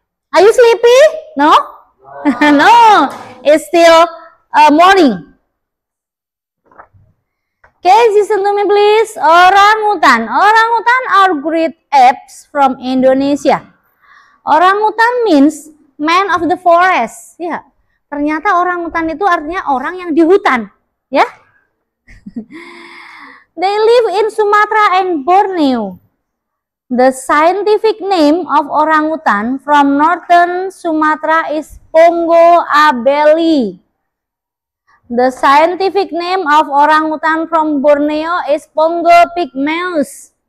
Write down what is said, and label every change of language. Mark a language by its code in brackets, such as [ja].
[en] Are you sleepy? No? No, it's still morning. Okay, listen to me please. Orangutan. Orangutan are great apes from Indonesia. Orangutan means man of the forest. [id] Ya, ternyata orangutan itu artinya orang yang di hutan. Ya. [en] They live in Sumatra and Borneo. The scientific name of orangutan from northern Sumatra is Pongo abeli. The scientific name of orangutan from Borneo is Pongo pygmaeus.